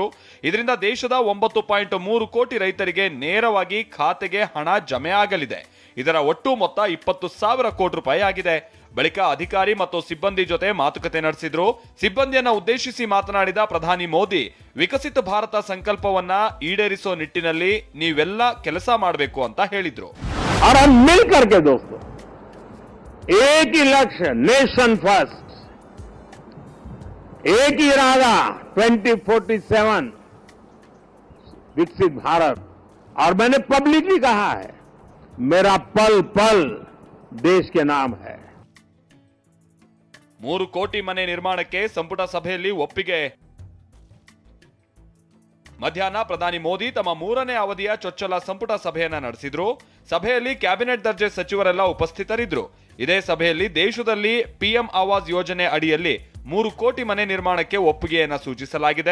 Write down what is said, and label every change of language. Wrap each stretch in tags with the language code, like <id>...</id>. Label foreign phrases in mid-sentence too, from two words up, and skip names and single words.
<kn>ಇದರಿಂದ ದೇಶದ 9.3 ಕೋಟಿ ರೈತರಿಗೆ ನೇರವಾಗಿ ಖಾತೆಗೆ ಹಣ ಜಮೆ ಆಗಲಿದೆ. ಇದರ ಒಟ್ಟು ಮೊತ್ತ 20,000 ಕೋಟಿ ರೂಪಾಯಿ ಆಗಿದೆ. ಬಳಿಕ ಅಧಿಕಾರಿ ಮತ್ತು ಸಿಬ್ಬಂದಿ ಜೊತೆ ಮಾತುಕತೆ ನಡೆಸಿದ್ರು. ಸಿಬ್ಬಂದಿಯನ್ನ ಉದ್ದೇಶಿಸಿ ಮಾತನಾಡಿದ ಪ್ರಧಾನಿ ಮೋದಿ ವಿಕಸಿತ ಭಾರತ ಸಂಕಲ್ಪವನ್ನ ಈಡೇರಿಸೋ ನಿಟ್ಟಿನಲ್ಲಿ ನೀವೆಲ್ಲ ಕೆಲಸ ಮಾಡಬೇಕು ಅಂತ ಹೇಳಿದ್ರು.</kn> <hi>और हम मिल करके दोस्तों एक ही लक्ष्य,</hi> <en>nation first,</en> <hi>एक ही इरादा 2047 विकसित भारत. और मैंने पब्लिकली कहा है, मेरा पल पल देश के नाम है.</hi> <kn>3 ಕೋಟಿ ಮನೆ ನಿರ್ಮಾಣಕ್ಕೆ ಸಂಪುಟ ಸಭೆಯಲ್ಲಿ ಒಪ್ಪಿಗೆ. ಮಧ್ಯಾಹ್ನ ಪ್ರಧಾನಿ ಮೋದಿ ತಮ್ಮ 3ನೇ ಅವಧಿಯ ಚೊಚ್ಚಲ ಸಂಪುಟ ಸಭೆಯನ್ನ ನಡೆಸಿದ್ರು. ಸಭೆಯಲ್ಲಿ ಕ್ಯಾಬಿನೆಟ್ ದರ್ಜೆ ಸಚಿವರೆಲ್ಲ ಉಪಸ್ಥಿತರಿದ್ರು. ಇದೇ ಸಭೆಯಲ್ಲಿ ದೇಶದಲ್ಲಿ ಪಿಎಂ ಆವಾಸ್ ಯೋಜನೆ ಅಡಿಯಲ್ಲಿ 3 ಕೋಟಿ ಮನೆ ನಿರ್ಮಾಣಕ್ಕೆ ಒಪ್ಪಿಗೆಯನ್ನ ಸೂಚಿಸಲಾಗಿದೆ.</kn>